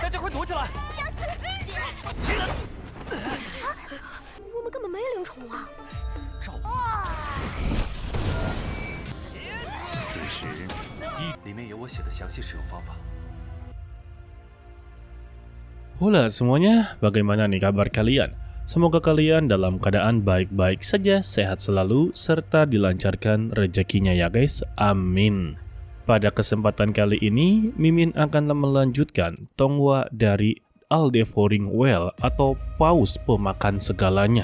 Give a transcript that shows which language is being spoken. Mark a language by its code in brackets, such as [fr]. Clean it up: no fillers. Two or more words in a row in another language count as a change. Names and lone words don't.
[zh] 这块躲起来。我们根本没灵宠啊！此时，里面有我写的详细使用方法。 [id] Halo semuanya, bagaimana nih kabar kalian? Semoga kalian dalam keadaan baik-baik saja, sehat selalu, serta dilancarkan rezekinya ya guys, amin. Pada kesempatan kali ini, Mimin akan melanjutkan Tonghua dari All Devouring Well atau Paus Pemakan Segalanya.